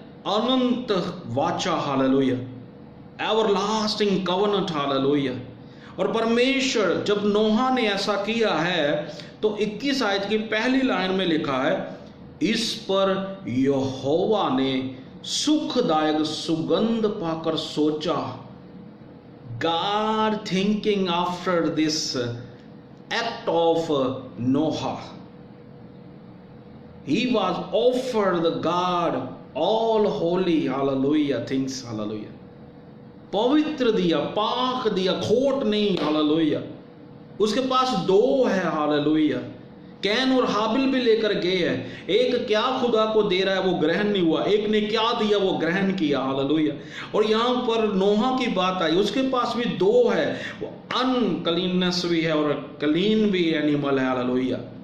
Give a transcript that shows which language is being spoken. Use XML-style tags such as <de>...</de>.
<hi>अनंत वाचा, hallelujah, everlasting covenant, hallelujah. और परमेश्वर, जब नोहा ने ऐसा किया है तो 21 आयत की पहली लाइन में लिखा है, इस पर यहोवा ने सुखदायक सुगंध पाकर सोचा।</hi> <en>God thinking after this act of Noah, he was offered the God all holy, hallelujah, things, hallelujah,</en> <hi>पवित्र दिया, पाक दिया, खोट नहीं, हालेलुया। उसके पास 2 है, हालेलुया। कैन और हाबिल भी लेकर गए हैं। एक क्या खुदा को दे रहा है वो ग्रहण नहीं हुआ, एक ने क्या दिया वो ग्रहण किया, हालेलुया। और यहां पर नोहा की बात आई, उसके पास भी 2 है, वो अनक्लीननेस भी है और क्लीन भी एनिमल है, हालेलुया।</hi>